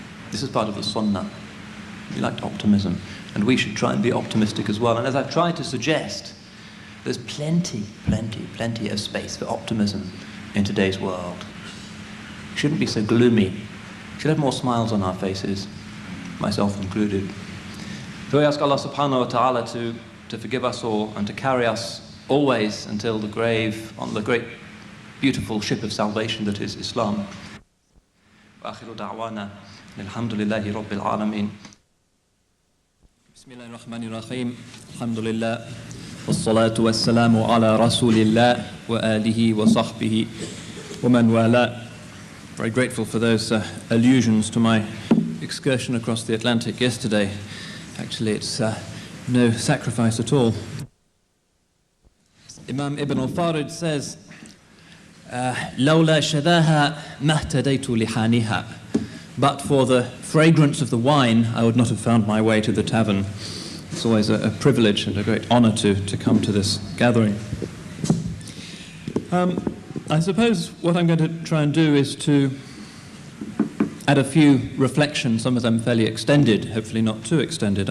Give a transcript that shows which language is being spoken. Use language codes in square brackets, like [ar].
[en] This is part of the sunnah. He liked optimism, and we should try and be optimistic as well. And as I've tried to suggest, there's plenty of space for optimism in today's world. We shouldn't be so gloomy. We should have more smiles on our faces, myself included. So we ask Allah subhanahu wa ta'ala to forgive us all and to carry us always until the grave on the great beautiful ship of salvation that is Islam. [ar] وآخر دعوانا الحمد لله رب العالمين. بسم الله الرحمن الرحيم. الحمد لله والصلاة والسلام على رسول الله وآله وصحبه ومن والاه. [en] Very grateful for those allusions to my excursion across the Atlantic yesterday. Actually, it's no sacrifice at all. Imam Ibn al-Farid says, [ar] لولا شذاها ما اهتديت لحانها. [en] But for the fragrance of the wine, I would not have found my way to the tavern. It's always a privilege and a great honor to come to this gathering. I suppose what I'm going to try and do is to add a few reflections, some of them fairly extended, hopefully not too extended.